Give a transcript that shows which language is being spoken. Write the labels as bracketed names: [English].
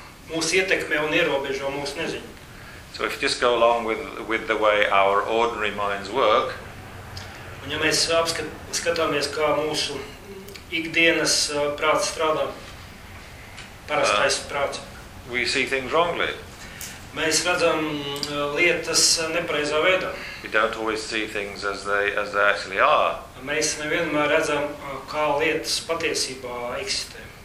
[Latvian] Mūsu ietekmē un ierobežo mūsu neziņu. [English] So if you just go along with the way our ordinary minds work, [Latvian] un ja mēs skatāmies, kā mūsu ikdienas prāts strādā, parastais prāts, [English] we see things wrongly. [Latvian] Mēs redzam lietas nepareizā veidā. [English] We don't always see things as they actually are. [Latvian] Mēs nevienmēr redzam, kā lietas patiesībā eksistē.